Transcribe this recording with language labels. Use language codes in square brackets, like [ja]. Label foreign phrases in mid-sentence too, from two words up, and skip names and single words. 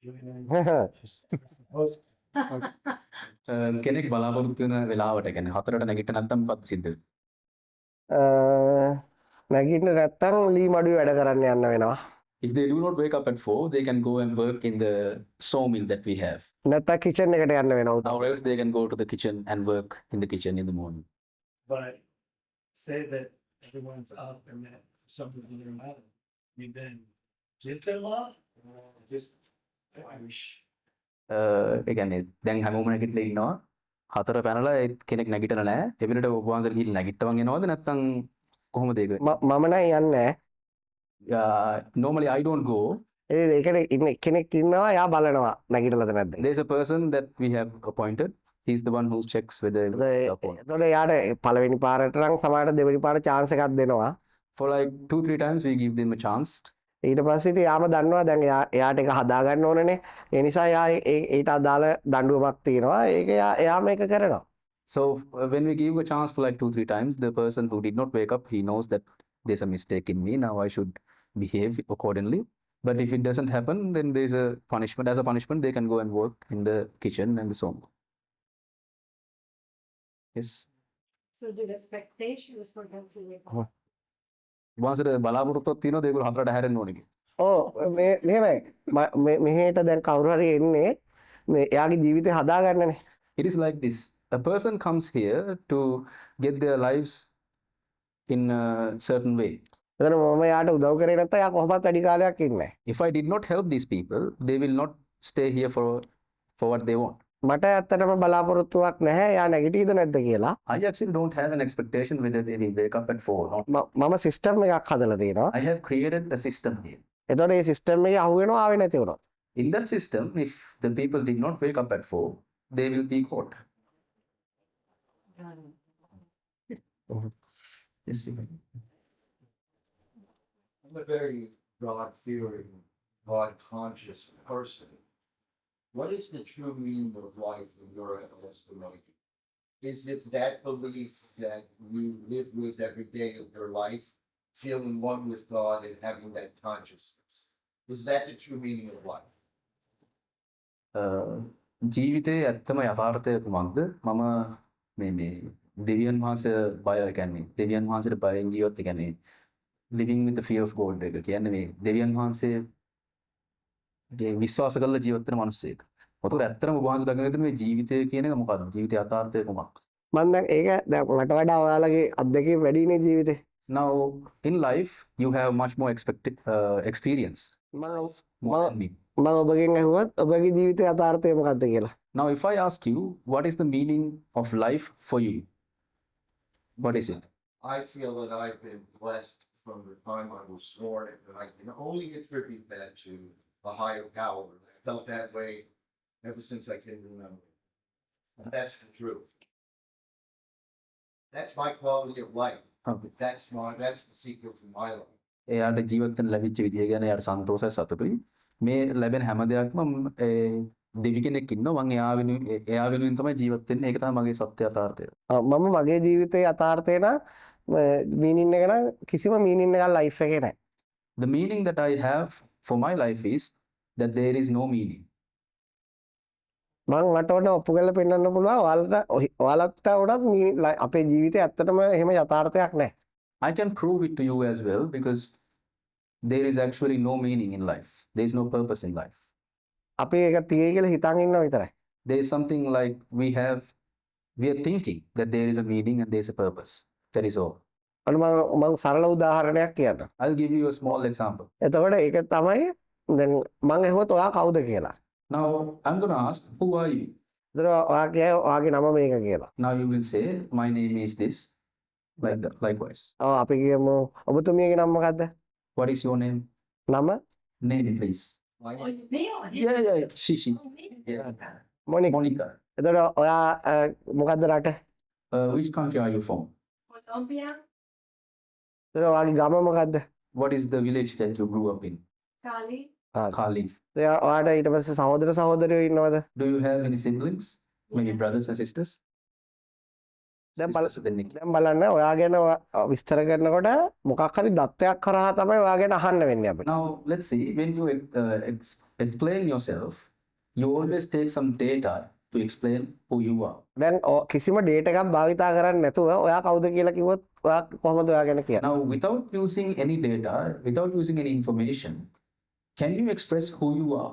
[si] කෙනෙක් බලාපොරොත්තු වෙන වෙලාවට කියන්නේ 4ට නැගිට නැත්නම් මොකක්ද සිද්ධ වෙන්නේ? නැගිටින්න නැත්තම් ලී මඩුවේ වැඩ කරන්න යන්න වෙනවා. [en] If they do not wake up at 4, they can go and work in the sawmill that we have. [si] නැත්තම් කිචන් එකට යන්න වෙනවා. [en] Or else they can go to the kitchen and work in the kitchen in the morning. But say that everyone's up and then for some reason they're not, you then get them up or just wish. [si] ඒ කියන්නේ දැන් හැමෝම නැගිටලා ඉන්නවා. 4 පැනලා කෙනෙක් නැගිටලා නැහැ. එවිලට ඔබ වහන්සේලා ගිහින් නැගිට්ටවන් එනවද නැත්නම් කොහොමද ඒක? මම නම් යන්නේ නැහැ. [en] Normally I don't go. [si] ඒකට ඉන්න කෙනෙක් ඉන්නවා යා බලනවා නැගිටලාද නැද්ද. [en] There's a person that we have appointed. He's the one who checks whether [si] එතකොට යාට පළවෙනි පාරට නම් සමහරට දෙවෙනි පාරට chance එකක් දෙනවා. [en] for like 2-3 times we give them a chance. [si] ඊට පස්සේ ඉතින් යාම දන්නවා දැන් එයාට ඒක හදා ගන්න ඕනනේ. ඒ නිසා යා ඒට අදාළ දඬුවමක් තියෙනවා. ඒක එයා මේක කරනවා. [en] So when we give a chance for like 2-3 times, the person who did not wake up, he knows that there's a mistake in me. Now I should behave accordingly. But if it doesn't happen, then there's a punishment. As a punishment, they can go and work in the kitchen and the home. Yes. So the expectation is for them to wake up. [si] වහන්සේට බලාපොරොත්තුවක් තියෙනවද ඒගොල්ලෝ 4ට හැරෙන්න ඕනේ කියලා? මෙහෙමයි. මෙහෙට දැන් කවුරු හරි එන්නේ මේ එයාගේ ජීවිතය හදා ගන්නනේ. [en] It is like this. A person comes here to get their lives in a certain way. [si] එතන මම යාට උදව් කරේ නැත්නම් යා කොහොමවත් වැඩි කාලයක් ඉන්නේ නැහැ. [en] If I did not help these people, they will not stay here for what they want. [si] මට ඇත්තටම බලාපොරොත්තුවක් නැහැ යා නැගිටීද නැද්ද කියලා. [en] I actually don't have an expectation whether they will wake up at 4 or not. [si] මම සිස්ටම් එකක් හදලා තියෙනවා. [en] I have created a system here. [si] එතකොට මේ සිස්ටම් එකේ අහු වෙනවා ආවේ නැති වුණොත්. [en] In that system, if the people did not wake up at 4, they will be caught. Yes, I'm a very God-fearing, God-conscious person. What is the true meaning of life in your estimation? Is it that belief that you live with every day of your life, feeling one with God and having that consciousness? Is that the true meaning of life? [si] ජීවිතයේ ඇත්තම යථාර්ථය කුමක්ද? මම මේ දෙවියන් වහන්සේ බය කියන්නේ දෙවියන් වහන්සේට බයෙන් ජීවත් කියන්නේ [en] living with the fear of God [si] එක කියන්නේ මේ දෙවියන් වහන්සේගේ විශ්වාස කරලා ජීවත් වෙන මිනිස්සෙක්. මොකද ඇත්තටම ඔබ වහන්සේ දකින විදිහට මේ ජීවිතය කියන එක මොකක්ද? ජීවිතයේ යථාර්ථය කුමක්ද? මම දැන් ඒක දැන් මට වඩා ඔයාලගේ අත්දැකීම් වැඩිනේ ජීවිතේ. [en] Now in life you have much more experience [si] මම [en] more than me. [si] මම ඔබගෙන් අහුවත් ඔබගේ ජීවිතයේ යථාර්ථය මොකක්ද කියලා. [en] Now if I ask you what is the meaning of life for you, what is it? I feel that I've been blessed from the time I was born, and I can only attribute that to a higher power. I felt that way ever since I can remember. And that's the truth. That's my quality of life. That's the secret to my life. [si] එයාට ජීවත් වෙන්න ලැබිච්ච විදිය ගැන එයාට සන්තෝෂයි සතුටුයි. මේ ලැබෙන හැම දෙයක්ම දෙවි කෙනෙක් ඉන්නවා මම එයා වෙනුවෙන් තමයි ජීවත් වෙන්නේ. ඒක තමයි මගේ සත්‍ය යථාර්ථය. මම මගේ ජීවිතයේ යථාර්ථය නම් මීනින් එක නම් කිසිම මීනින් එකක් ලයිෆ් එකේ නැහැ. [en] The meaning that I have for my life is that there is no meaning. [si] මම මට ඕන ඔප්පු කරලා පෙන්නන්න පුළුවන් ඔයාලට උනත් අපේ ජීවිතේ ඇත්තටම එහෙම යථාර්ථයක් නැහැ. [en] I can prove it to you as well because there is actually no meaning in life. There is no purpose in life. [si] අපි ඒක තියෙයි කියලා හිතන් ඉන්නවා විතරයි. [en] There is something like we are thinking that there is a meaning and there is a purpose. That is all. [si] අන්න මම සරල උදාහරණයක් කියන්නම්. [en] I'll give you a small example. [si] එතකොට ඒක තමයි දැන් මම ඇහුවොත් ඔයා කවුද කියලා. [en] Now I'm going to ask, who are you? [si] එතකොට ඔයා කියයි ඔයාගේ නම මේක කියලා. [en] Now you will say, my name is this. Like that, likewise. [si] ඔව් අපි කියමු ඔබතුමියගේ නම මොකද්ද? [en] What is your name? [si] නම [en] Name, please. My Oh, me or him? Yeah. She. Oh, me? මොනික්. Monica. [si] එතකොට ඔයා මොකද්ද රට? [en] Which country are you from? Colombia, [si] එතකොට ඔයාගේ ගම මොකද්ද? [en] What is the village that you grew up in? Cali. Kali. [si] ඔයාට ඊට පස්සේ සහෝදර සහෝදරියෝ ඉන්නවද? [en] Do you have any siblings? Maybe brothers and sisters? [si] දැන් [en] Sisters, then Nick. [si] දැන් බලන්න ඔයා ගැන විස්තර කරනකොට මොකක් හරි දත්තයක් කරා තමයි ඔයා ගැන අහන්න වෙන්නේ අපිට. [en] Now, let's see, when you explain yourself, you always take some data to explain who you are. [si] දැන් කිසිම ඩේටා එකක් භාවිතා කරන්නේ නැතුව ඔයා කවුද කියලා කිව්වොත් ඔයා කොහොමද ඔයා ගැන කියන්නේ? [en] Now, without using any data, without using any information, can you express who you are?